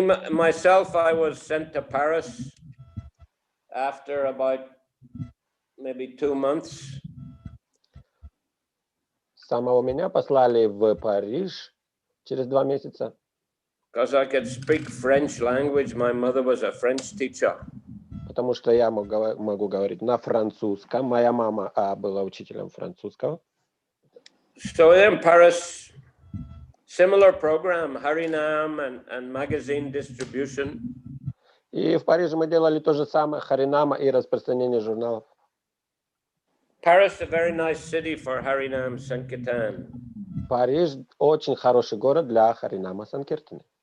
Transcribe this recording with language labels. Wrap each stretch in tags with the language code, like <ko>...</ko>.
<en>Myself, I was sent to Paris after about maybe 2 months.</en> <ru>Самого меня послали в Париж через 2 месяца.</ru> <en>Because I could speak French language. My mother was a French teacher.</en> <ru>Потому что я могу говорить на французском. Моя мама была учителем французского.</ru> <en>So in Paris, similar program, Harinam and magazine distribution.</en> <ru>И в Париже мы делали то же самое, Харинама и распространение журналов.</ru> <en>Paris, a very nice city for Harinam Sankirtan.</en> <ru>Париж очень хороший город для Харинама Санкиртаны.</ru>